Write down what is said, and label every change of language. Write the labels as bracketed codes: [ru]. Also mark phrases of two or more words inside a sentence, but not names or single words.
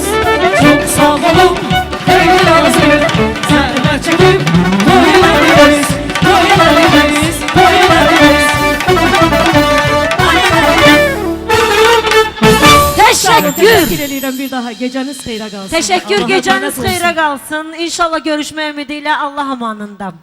[tr] Çok sağ olun, pek razıyım. [az] Sevmem çekip toy elediniz. Toy elediniz, toy elediniz. [tr] Teşekkür. [az] Dileyirəm bir daha geceniz xeyrə qalsın. [tr] Teşekkür, Allah geceniz emanet olsun. [az] xeyrə qalsın. İnşallah görüşmə ümidi ilə Allah amanında.